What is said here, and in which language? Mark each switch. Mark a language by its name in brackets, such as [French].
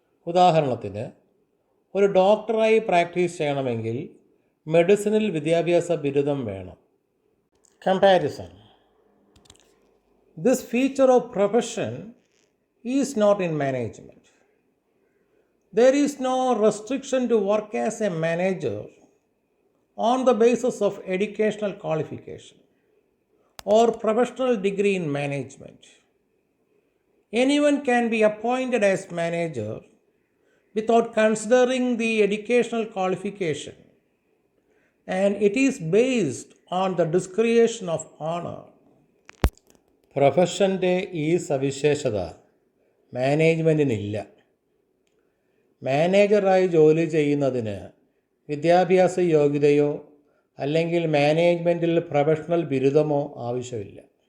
[Malayalam] ഉദാഹരണത്തിന്, ഒരു ഡോക്ടറായി പ്രാക്ടീസ് ചെയ്യണമെങ്കിൽ മെഡിസിനിൽ വിദ്യാഭ്യാസ ബിരുദം വേണം. Comparison. [English] This feature of profession is not in management. There is no restriction to work as a manager on the basis of educational qualification or professional degree in management. Anyone can be appointed as manager without considering the educational qualification, and it is based on the discretion of honor. [Malayalam] പ്രൊഫഷൻ്റെ ഈ സവിശേഷത മാനേജ്മെൻറ്റിനില്ല. മാനേജറായി ജോലി ചെയ്യുന്നതിന് വിദ്യാഭ്യാസ യോഗ്യതയോ അല്ലെങ്കിൽ മാനേജ്മെൻറ്റിൽ professional ബിരുദമോ ആവശ്യമില്ല.